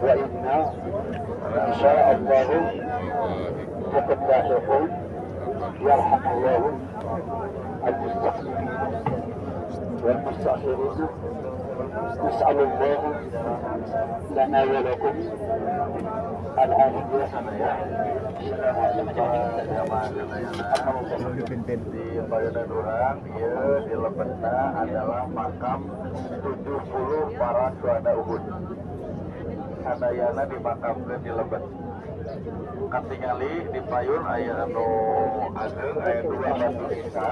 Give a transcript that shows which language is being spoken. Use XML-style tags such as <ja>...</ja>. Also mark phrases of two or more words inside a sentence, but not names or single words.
<ar>وإنا إن شاء الله لقد لاحقون يرحم الله المستقدمين والمستأخرين. نسأل الله لنا ولكم العافية.</ar> <su>Di Bayonan Urang, dia di Lebetna</su> <id>adalah makam 70 para syuhada Uhud.</id> <su>Sadayana dimakamkeun di Lebet. Katingali di Payun aya anu ageng aya 2 batu nisan.</su>